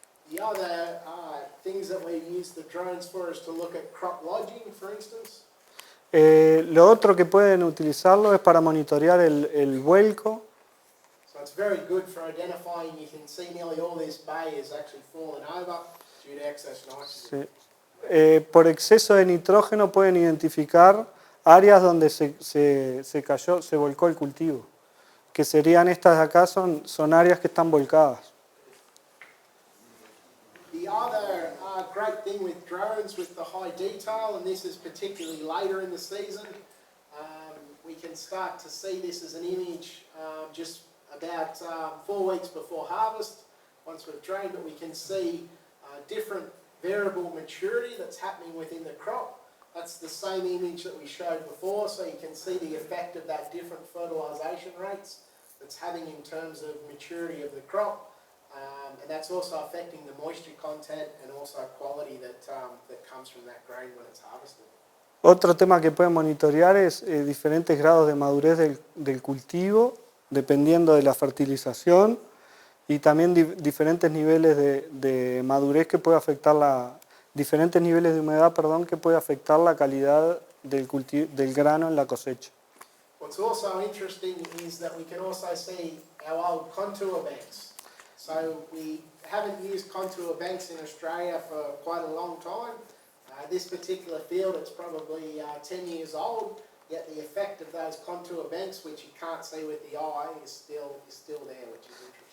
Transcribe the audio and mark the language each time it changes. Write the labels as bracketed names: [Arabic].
[English] The other things that we use the drones for is to look at crop lodging, for instance. [Spanish] Lo otro que pueden utilizarlo es para monitorear el vuelco. [English] So it's very good for identifying. You can see nearly all this bay is actually fallen over due to excess nitrogen. [Spanish] Sí. Por exceso de nitrógeno pueden identificar áreas donde se volcó el cultivo, que serían estas de acá, son áreas que están volcadas. [English] The other great thing with drones with the high detail, and this is particularly later in the season, we can start to see this as an image just about 4 weeks before harvest. Once we've drained it, we can see different variable maturity that's happening within the crop. That's the same image that we showed before, so you can see the effect of that different fertilisation rates that's having in terms of maturity of the crop. And that's also affecting the moisture content and also quality that comes from that grain when it's harvested. [Spanish] Otro tema que pueden monitorear es diferentes grados de madurez del cultivo, dependiendo de la fertilización, y también diferentes niveles de madurez que puede afectar diferentes niveles de humedad, que puede afectar la calidad del grano en la cosecha. [English] What's also interesting is that we can also see our old contour banks. So we haven't used contour banks in Australia for quite a long time. This particular field, it's probably 10 years old, yet the effect of those contour banks, which you can't see with the eye, is still there, which is interesting.